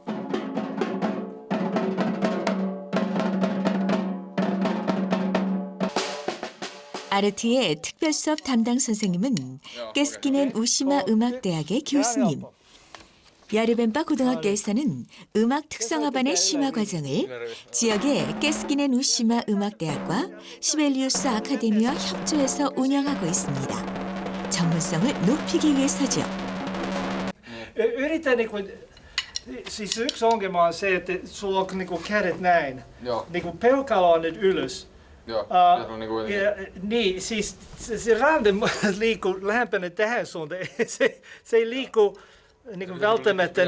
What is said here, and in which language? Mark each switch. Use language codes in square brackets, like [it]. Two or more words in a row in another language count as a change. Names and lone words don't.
[ko] 아르트의 특별 수업 담당 선생님은 깨스키넨 우시마 음악대학의 교수님. 야르벤바 고등학교에서는 음악 특성화반의 심화 과정을 지역의 깨스키넨 우시마 음악대학과 시벨리우스 아카데미와 협조해서 운영하고 있습니다. 전문성을 높이기 위해서죠. [fi] Yritä siis yksi ongelma on se, että sulla on niinku kädet näin. Joo. Niinku peukalo on nyt ylös. Joo, niin, siis se rande liikkuu lähempänä tähän suuntaan. Se ei liiku niin välttämättä.